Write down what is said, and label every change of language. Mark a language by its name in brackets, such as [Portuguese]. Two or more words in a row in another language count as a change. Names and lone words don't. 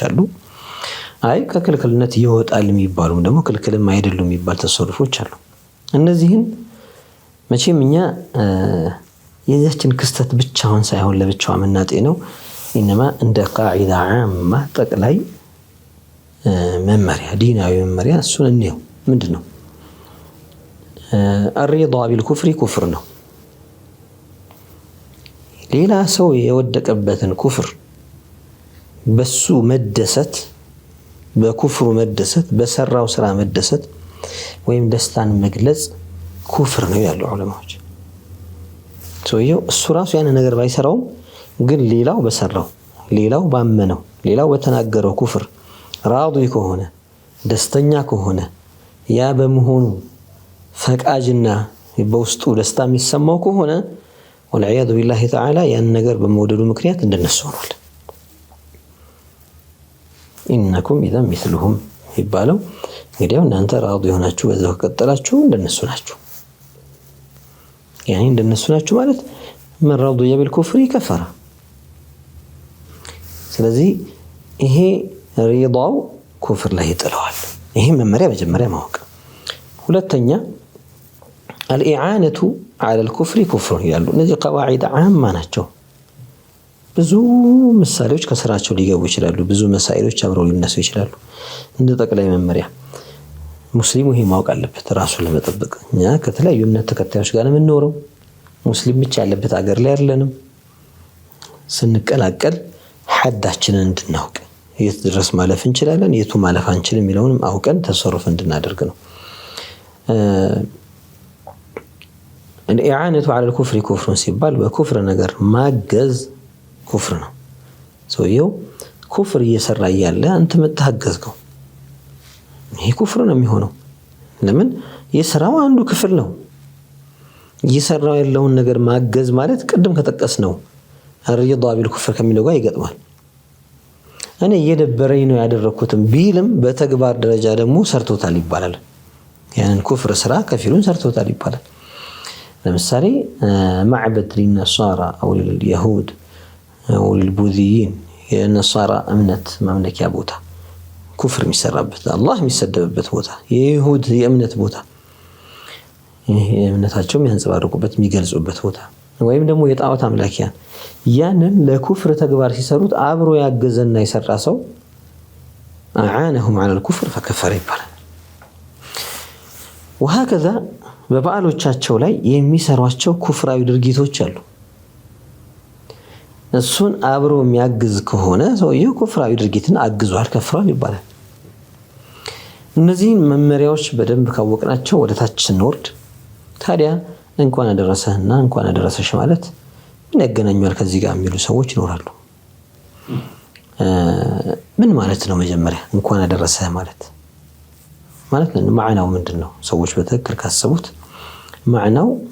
[Amharic] አሉ አይ ከክልክልነት ይወጣል የሚባሉ ደግሞ ክልክልም አይደሉም የሚባል ተሰሩፎች አሉ እነዚህን መቼም እኛ የዛችን ክስተት ብቻውን ሳይሆን ለብቻው መናጤ ነው ኢንማ እንደ [Arabic] قاعدة عامة [Amharic] ጠቅላይ መመሪያ ዲናዊ መመሪያ እሱን እንየው ምንድነው [Arabic] الرضا بالكفر كفر [Amharic] ነው ሌላ ሰው የወደቀበትን ኩፍር በሱ መደሰት በኩፍሩ መደሰት በሰራው ስራ መደሰት ወይም ደስታን መግለጽ ኩፍር ነው ያሉ ዑለማዎች ሰውየው እሱ ራሱ ያን ነገር ባይሰራው ግን ሌላው በሰራው ሌላው ባመነው ሌላው በተናገረው ኩፍር ራዲ ከሆነ ደስተኛ ከሆነ ያ በመሆኑ ፈቃጅና በውስጡ ደስታ የሚሰማው ከሆነ [Arabic] والعياذ بالله تعالى [Amharic] ያን ነገር በመወደዱ ምክንያት እንደነሱ ሆኗል [Arabic] إنكم إذا مثلهم [Amharic] ይባለው እንግዲህ እናንተ ራዲ ሆናችሁ በዛው ከቀጠላችሁ እንደነሱ ናችሁ يعني እንደነሱ ናችሁ ማለት [Arabic] من رضي بالكفر كفر [Amharic] ስለዚህ ይሄ ሪዳው ኩፍር ላይ ይጥለዋል ይሄ መመሪያ መጀመሪያ ማወቅ ሁለተኛ [Arabic] الإعانة على الكفر كفر [Amharic] ይላሉ እነዚህ [Arabic] قواعد عامة [Amharic] ናቸው ብዙ ምሳሌዎች ከስራቸው ሊገቡ ይችላሉ ብዙ መሳኢሎች አብረው ሊነሱ ይችላሉ እንደ ጠቅላይ መመሪያ ሙስሊሙ ይሄ ማወቅ አለበት ራሱን ለመጠበቅ እኛ ከተለያዩ እምነት ተከታዮች ጋር የምንኖረው ሙስሊም ብቻ ያለበት ሀገር ላይ አይደለንም ስንቀላቀል ሐዳችንን እንድናውቅ የት ድረስ ማለፍ እንችላለን የቱ ማለፍ አንችልም የሚለውንም አውቀን ተሰሩፍ እንድናደርግ ነው [Arabic] الإعانة على الكفر كفر [Amharic] ሲባል በኩፍር ነገር ማገዝ ኩፍር ነው ሰውየው ኩፍር እየሰራ ያለ አንተ መታገዝከው ይሄ ኩፍር ነው የሚሆነው ለምን የሥራው አንዱ ክፍል ነው እየሰራው ያለውን ነገር ማገዝ ማለት ቅድም ከተጠቀስነው [Arabic] الرضا بالكفر [Amharic] ከሚለው ጋር ይገጥማል እኔ እየደበረኝ ነው ያደረኩትም ቢልም በተግባር ደረጃ ደግሞ ሰርቶታል ይባላል ያንን ኩፍር ስራ ከፊሉን ሰርቶታል ይባላል ለምሳሌ [Arabic] معبد للنصارى او لليهود او للبوذيين [Amharic] የነሳራ እምነት ማምለኪያ ቦታ ኩፍር የሚሰራበት አላህ የሚሰደብበት ቦታ የይሁድ የእምነት ቦታ ይሄ እምነታቸው የሚያንጸባርቁበት የሚገልጹበት ቦታ ወይም ደግሞ የጣዖት አምላኪያን ያንን ለኩፍር ተግባር ሲሰሩት አብሮ ያገዘና ይሰራ ሰው [Arabic] أعانهم على الكفر فكفر [Amharic] ይባላል وهكذا በበዓሎቻቸው ላይ የሚሰሯቸው ኩፍራዊ ድርጊቶች አሉ እሱን አብሮ የሚያግዝ ከሆነ ሰውየው ኩፍራዊ ድርጊትን አግዟል ከፍሯል ይባላል እነዚህ መመሪያዎች በደንብ ካወቅናቸው ወደ ታች እንወርድ ታዲያ እንኳን አደረሰህና እንኳን አደረሰሽ ማለት ምን ያገናኛል ከዚህ ጋር የሚሉ ሰዎች ይኖራሉ ምን ማለት ነው መጀመሪያ እንኳን አደረሰህ ማለት ማዕናው ምንድነው ሰዎች በትክክል ካሰቡት ማዕናው